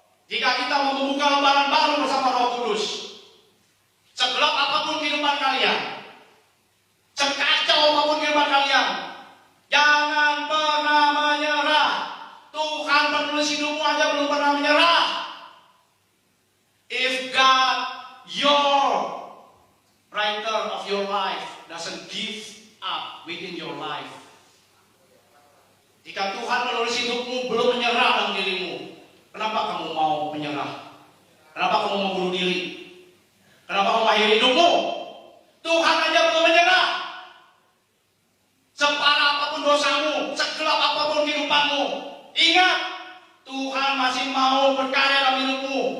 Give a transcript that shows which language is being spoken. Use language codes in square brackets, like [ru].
[id] Jika kita mau membuka lembaran baru bersama Roh Kudus. Segelap apapun kehidupan kalian, sekacau apapun kehidupan kalian, jangan pernah menyerah. Tuhan penulis hidupmu aja belum pernah menyerah. [en] If God, your writer of your life, doesn't give up within your life. [id] Jika Tuhan penulis hidupmu belum menyerah dalam dirimu, kenapa kamu mau menyerah? Kenapa kamu mau bunuh diri? Kenapa kamu mengakhiri hidupmu? Tuhan aja belum menyerah. Separah apapun dosamu, segelap apapun kehidupanmu, ingat, Tuhan masih mau berkarya dalam hidupmu.